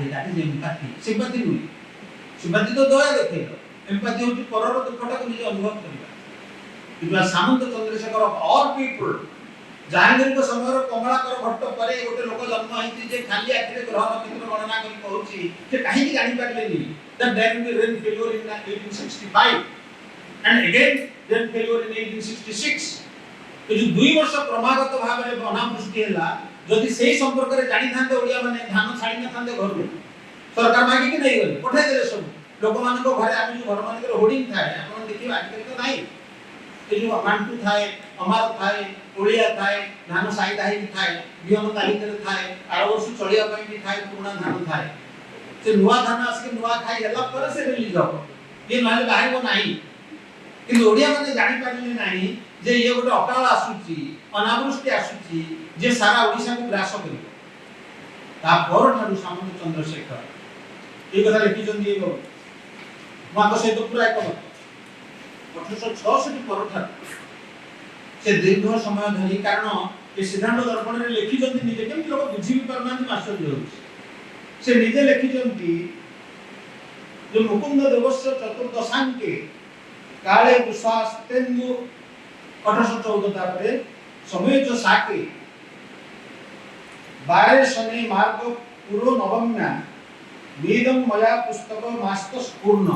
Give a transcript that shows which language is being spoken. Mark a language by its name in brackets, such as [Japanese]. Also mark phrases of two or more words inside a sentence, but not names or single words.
[Odia] ତାକୁ ସିମ୍ପାଥି ନୁହେଁ, ସିମ୍ପାଥି ତ ଦୟା ଦେଖେଇଲ, ଏମ୍ପାଥି ହେଉଛି ପରର ଦୁଃଖଟାକୁ ନିଜେ ଅନୁଭବ କରିବା। କିନ୍ତୁ ସାମନ୍ତ ଚନ୍ଦ୍ରଶେଖର ଅଲ୍ ପିପୁଲ, ଜାହାଙ୍ଗୀରଙ୍କ ସମୟର କମଳାକର ଭଟ୍ଟ ପରେ ଗୋଟେ ଲୋକ ଜନ୍ମ ହେଇଛି ଯେ ଖାଲି ଆଖିରେ ଗ୍ରହ ନକ୍ଷତ୍ର ଗଣନା କରି କହୁଛି, ସେ କାହିଁକି ଜାଣିପାରିଲେନି [English] that there will be rain failure in 1865 and again rain failure in 1866। [Odia] ଏ ଯୋଉ 2 ବର୍ଷ କ୍ରମାଗତ ଭାବରେ ଅନାବୃଷ୍ଟି ହେଲା, ଯଦି ସେଇ ସମ୍ପର୍କରେ ଜାଣିଥାନ୍ତେ ଓଡ଼ିଆ ମାନେ ଧାନ ଛାଡ଼ି ନଥାନ୍ତେ ଘରକୁ, ସରକାର ମାଗିକି ନେଇଗଲେ, ପଠାଇଦେଲେ ସବୁ ଲୋକମାନଙ୍କ ଘରେ। ଆମେ ଯୋଉ ଘରମାନଙ୍କରେ ହୋର୍ଡିଂ ଥାଏ, ଆପଣ ଦେଖିବେ ଆଜିକାଲି ତ ନାହିଁ, ଏ ଯୋଉ ମାଣ୍ଟୁ ଥାଏ, ଅମାର ଥାଏ, ଓଡ଼ିଆ ଥାଏ, ଧାନ ସାଇତା ହେଇକି ଥାଏ, ବିହନ ତା ଭିତରେ ଥାଏ, ଆର ବର୍ଷ ଚଳିବା ପାଇଁ ବି ଥାଏ, ପୁରୁଣା ଧାନ ଥାଏ। ସେ ନୂଆ ଧାନ ଆସିକି ନୂଆ ଖାଇ ହେଲା ପରେ ସେ ରିଲିଜ ହେବ, ଇଏ ନହେଲେ ବାହାରିବ ନାହିଁ। କିନ୍ତୁ ଓଡ଼ିଆ ମାନେ ଜାଣିପାରିଲେ ନାହିଁ ଯେ ଇଏ ଗୋଟେ ଅକାଳ ଆସୁଛି, ଅନାବୃଷ୍ଟି ଆସୁଛି, ଯେ ସାରା ଓଡ଼ିଶାକୁ ଗ୍ରାସ କରିବ। ତା ପରଠାରୁ ସାମନ୍ତ ଚନ୍ଦ୍ରଶେଖର ଏଇ କଥା লেଖିଛନ୍ତି। ଏବଂ ମୁଁ ଆଙ୍କ ସହିତ ପୁରା ଏକମତ। 1866 ପରଠାରୁ ସେ ଦୀର୍ଘ ସମୟ ଧରି, କାରଣ ଏ ସିଦ୍ଧାନ୍ତ ଦର୍ପଣରେ ଲେଖିଛନ୍ତି ନିଜେ, କେମିତି ଲୋକ ବୁଝି ବି ପାରୁନାହାନ୍ତି, ଆଶ୍ଚର୍ଯ୍ୟ ହେଉଛି। ସେ ନିଜେ ଲେଖିଛନ୍ତି ଯେ [Sanskrit] ମୁକୁନ୍ଦ ଦେବସ୍ୟ ଚତୁର୍ଦଶାଙ୍କେ କାଳେ ଦୁଃଶାସ୍ତେନ୍ଦୁ 1814, ତାପରେ ସମୟଚ ସାକେ 12 ଶନି ମାର୍ଗ ପୁରୋ ନବମ୍ୟା ବେଦଂ ମୟା ପୁସ୍ତକ ମାସ୍ତ ସ୍ଫୂର୍ଣ୍ଣମ୍।